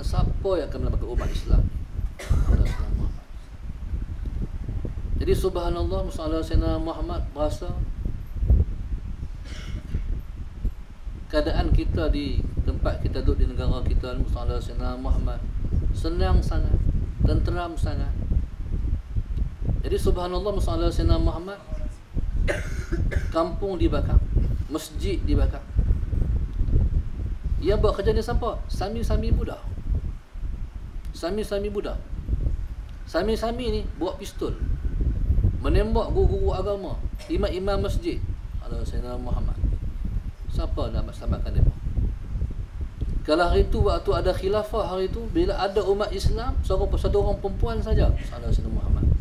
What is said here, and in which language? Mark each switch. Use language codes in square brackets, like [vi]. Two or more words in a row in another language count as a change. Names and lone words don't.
[ms] Siapa yang akan menyelamatkan umat Islam? Jadi subhanallah masalah Sayyidina Muhammad berasa keadaan kita di tempat kita duduk di negara kita, masalah Sayyidina Muhammad senang sangat, tenteram sangat. Jadi subhanallah masalah Sayyidina Muhammad, kampung dibakar, masjid dibakar. Yang buat kerja ni siapa? Sami-sami Buddha. Sami-sami Buddha. Sami-sami ni buat pistol, menembak guru-guru agama, imam-imam masjid. Allah Sayyidina Muhammad, siapa nak selamatkan mereka? Kalau hari itu, waktu ada khilafah hari itu, bila ada umat Islam, satu orang perempuan saja, Allah Sayyidina Muhammad.